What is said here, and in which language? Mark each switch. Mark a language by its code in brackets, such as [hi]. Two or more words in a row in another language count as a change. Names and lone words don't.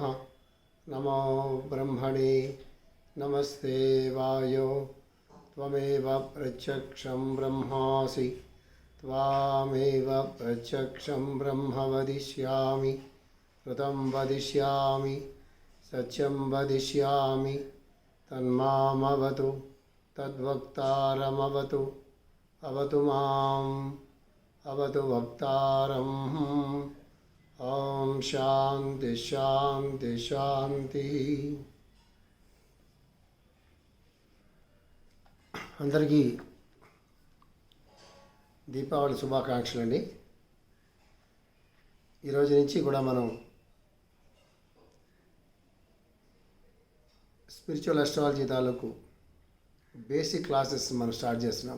[sa] नमो ब्रह्मणे नमस्ते वायो त्वमेव प्रत्यक्षं ब्रह्मासि त्वामेव प्रत्यक्षं ब्रह्म वदिष्यामि ऋतं वदिष्यामि सत्यं वदिष्यामि तन्मामवतु तद्वक्तारमवतु अवतु माम् अवतु वक्तारम्। ओम शांति शांति शांति। [te] అందరికీ దీపావళి శుభాకాంక్షలు అండి. ఈరోజు నుంచి కూడా మనం [en] spiritual astrology [te] తాలూకు [en] basic classes [te] మనం స్టార్ట్ చేస్తున్నాం.